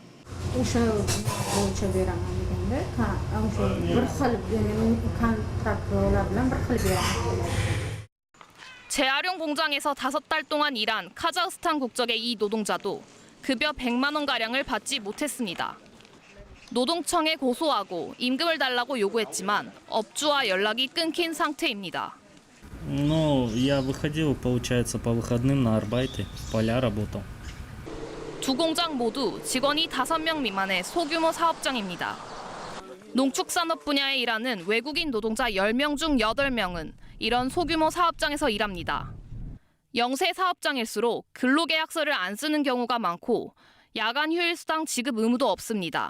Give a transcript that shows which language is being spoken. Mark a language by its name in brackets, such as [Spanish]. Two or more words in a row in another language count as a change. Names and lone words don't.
[Korean] 재활용 공장에서 5달 동안 일한 카자흐스탄 국적의 이 노동자도 급여 100만 원가량을 받지 못했습니다. 노동청에 고소하고 임금을 달라고 요구했지만 업주와 연락이 끊긴 상태입니다. [Russian] Я выходил, получается, по выходным на арбайты, в поля работал. [Korean] 두 공장 모두 직원이 5명 미만의 소규모 사업장입니다. 농축산업 분야에 일하는 외국인 노동자 10명 중 8명은 이런 소규모 사업장에서 일합니다. 영세 사업장일수록 근로계약서를 안 쓰는 경우가 많고 야간 휴일수당 지급 의무도 없습니다.